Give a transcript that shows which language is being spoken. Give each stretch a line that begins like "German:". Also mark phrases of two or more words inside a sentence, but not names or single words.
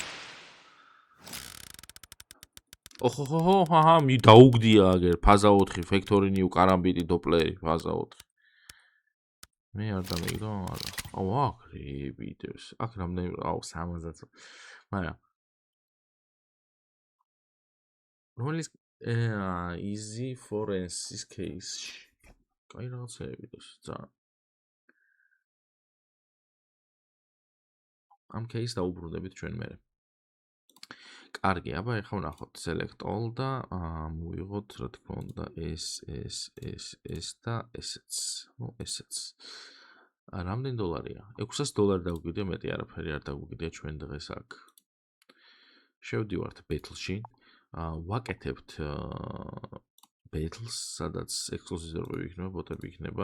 Georgian: ოჰოჰოჰო, მე დაუგდია აგერ ფაზა 4, Factory New კარამბიტი დოპლერი ფაზა 4. მე არ დამიგდო, არა. აქ რებიდებს. აქ რამდენი 60. მაგრამ რომლის
English: easy forensics case.
Georgian: კაი რაღაცეები და ძალიან. ამ case დაუბრუნდებით ჩვენ მერე. კარგი, აბა ეხლა ვნახოთ
English: select all
Georgian: და მოვიღოთ რა თქმა უნდა ეს და ესეც. ნუ ესეც. რამდენი დოლარია? $600 დაგვიგდია, მეტი არაფერი არ დაგვიგდია ჩვენ დღეს აქ. შევდივართ battle-ში. ვაკეთებთ battles, სადაც exclusive-ები იქნება, ბოტები იქნება.